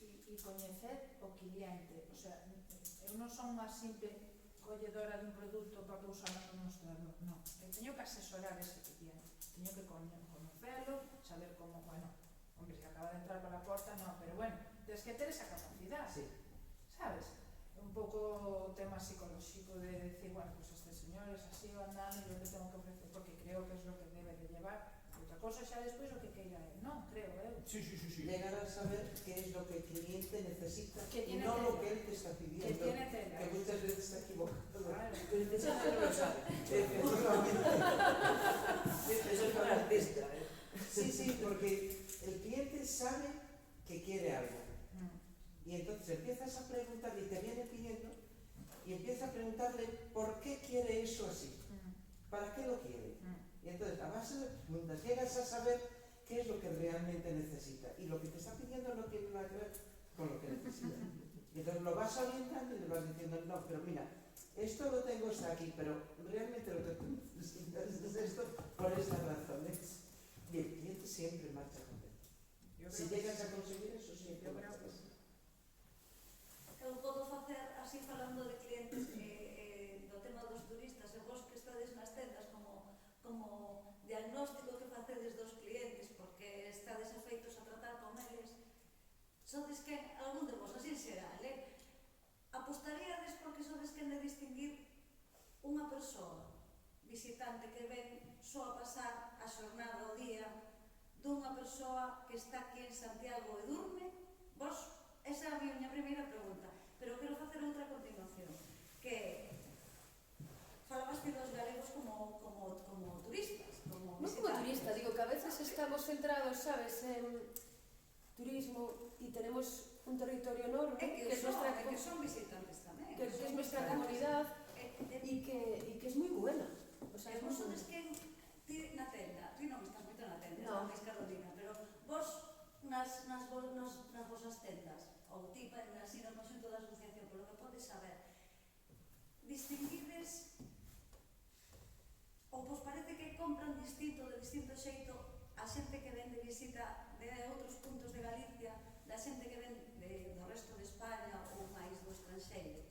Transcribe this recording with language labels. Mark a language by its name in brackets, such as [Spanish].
[Galician] E coñecer o cliente, o sea, eu non son unha simple colledora dun produto para pousarlo no mostrador, non, eu teño que asesorar ese cliente, teño que conocelo, saber como, bueno, hombre, se acaba de entrar pola porta, non, pero bueno, tens que ter esa capacidade, [Spanish] Sí. [Galician] sabes? Un pouco o tema psicolóxico [Spanish] de decir, bueno, pues este señor es así o andando, yo le tengo que ofrecer, porque creo que es lo que debe de llevar. [Galician] Outra cosa xa despois o que queira él, non, creo eu. [Spanish] Sí. Llegar a saber qué es lo que el cliente necesita Que y tiene no lo tela. que él te está pidiendo. Que tiene tela. Que muchas veces está equivocado. Claro. Pero el cliente no lo sabe. Efectivamente. Eso es para el artista, ¿eh? Sí, porque el cliente sabe que quiere algo. Mm. Y entonces empiezas a preguntarle y te viene pidiendo y empieza a preguntarle por qué quiere eso así. ¿Para qué lo quiere? Y entonces a base de preguntas llegas a saber qué es lo que realmente necesita. Y lo que te está pidiendo no tiene nada que ver con lo que necesita. Y entonces lo vas orientando y le vas diciendo, no, pero mira, esto lo tengo está aquí, pero realmente lo que tú necesitas es esto por estas razones. Y el cliente siempre marcha contento. Si llegas a conseguir eso, siempre marcha contento. [Galician] Eu podo facer, así falando de clientes do tema dos turistas, e vos que estades nas tendas como diagnóstico que facedes dos clientes, porque estades afeitos a tratar con eles, sodes que, algún de vos, así en xeral, apostaríades porque sodes que de distinguir unha persoa visitante que ven só a pasar a xornada o día dunha persoa que está aquí en Santiago e durme? Vos, esa é a miña primeira pregunta, pero quero facer outra a continuación, que falabaste dos galegos como turistas, como Non como visitantes. [Spanish] turista, digo que a veces estamos centrados, sabes, en turismo y tenemos un territorio enorme [Galician] que son visitantes tamén. [Spanish] que es nuestra comunidad y que es muy buena. O sea, [Galician] E [Spanish] es muy [Galician] vos sodes [Spanish] buena. [Galician] que ti na tenda, ti non estás moito na tenda, No. estás Carolina, pero vos nas vosas tendas, ou ti así no conxunto da asociación, polo que podes saber, distinguides ou vos parece que compran distinto, de distinto xeito, a xente que ven de visita de outros puntos de Galicia, da xente que ven do resto de España ou máis do estranxeiro?